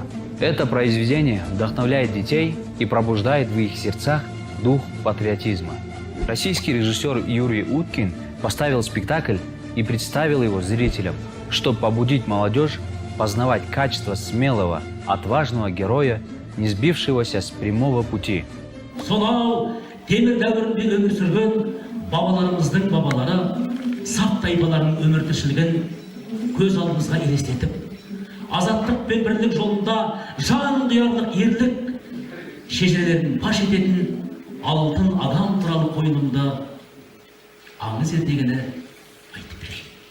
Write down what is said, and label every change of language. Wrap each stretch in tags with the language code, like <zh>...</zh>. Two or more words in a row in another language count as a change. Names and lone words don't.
<ru>Это произведение вдохновляет детей и пробуждает в их сердцах дух патриотизма. Российский режиссер Юрий Уткин поставил спектакль и представил его зрителям, чтобы побудить молодежь познавать качество смелого, отважного героя, не сбившегося с прямого пути.</ru> <kk>Сонау темір дәуірінде өмір сүрген бабаларымыздың бабалары сақ тайпаларының өмір тіршілігін көз алдымызға елестетіп, азаттық пен бірлік жолында жан қиярлық ерлік шежірелерін паш ететін алтын адам туралы қойылымды аңыз ертегіні айтып берейін.</kk>